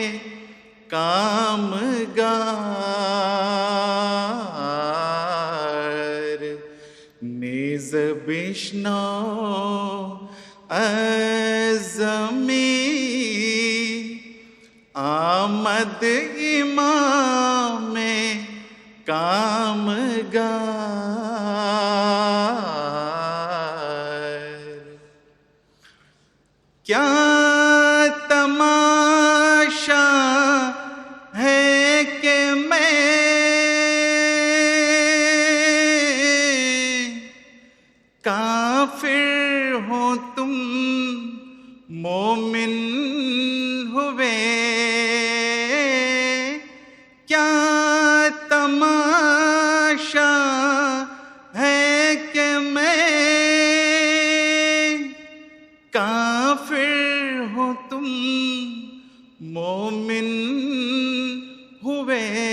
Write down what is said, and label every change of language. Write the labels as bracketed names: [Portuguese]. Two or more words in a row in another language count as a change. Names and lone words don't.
[Persian] کامگار، نیز بشنو از زمین، آمد امام کامگار، [Urdu] کیا تماشا ہے کہ میں کافر ہوں تم مومن ہوئے، کیا تماشا ہے کہ میں کافر ہوں تم مومن ہوئے،